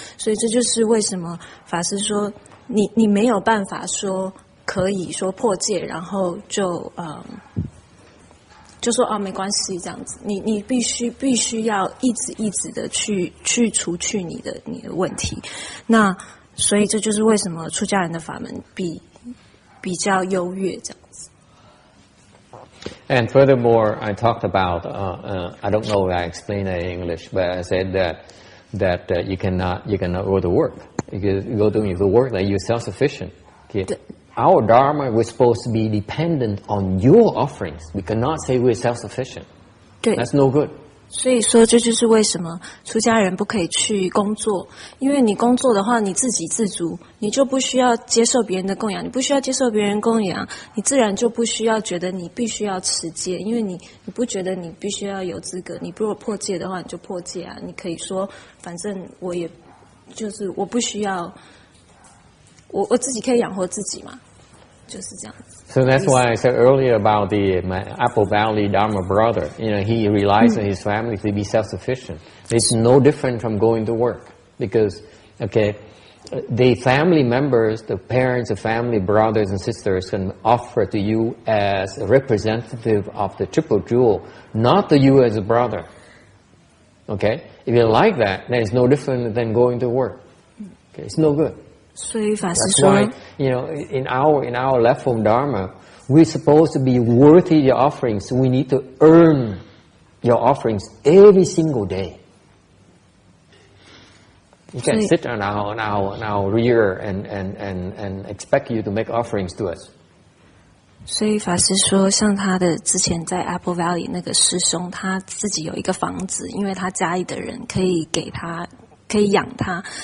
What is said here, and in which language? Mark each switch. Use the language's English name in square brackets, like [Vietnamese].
[Chinese] 所以这就是为什么法师说你没有办法说可以说破戒，然后就说没关系这样子，你必须要一直的去除去你的问题。那所以这就是为什么出家人的法门比较优越这样子。 [English] And furthermore, I talked about I don't know if I explained it in English, but I said that you cannot go to work. You go to work that you're self-sufficient. Okay. Our Dharma, we're supposed to be dependent on your offerings. We cannot say we're self-sufficient. [Chinese] 对 [English] That's no good. [Chinese] 所以说这就是为什么出家人不可以去工作，因为你工作的话你自给自足，你就不需要接受别人的供养，你不需要接受别人供养，你自然就不需要觉得你必须要持戒，因为你不觉得你必须要有资格，你如果破戒的话你就破戒啊，你可以说反正我也就是我不需要，我自己可以养活自己嘛。就是这样子。 [English] So that's why I said earlier about my Apple Valley Dharma brother. He relies on his family to be self-sufficient. It's no different from going to work because, the family members, the parents, the family brothers and sisters can offer to you as a representative of the triple jewel, not to you as a brother. Okay? If you like that, then it's no different than going to work. Okay? It's no good. [Chinese] 所以法师 [English] That's [Chinese] 说 [English] why, in our left form Dharma, we're supposed to be worthy of your offerings. We need to earn your offerings every single day. You can't sit on our rear and expect you to make offerings to us. [Chinese] 所以法师说，像他的之前在 Apple Valley 那个师兄，他自己有一个房子，因为他家里的人可以给他，可以养他。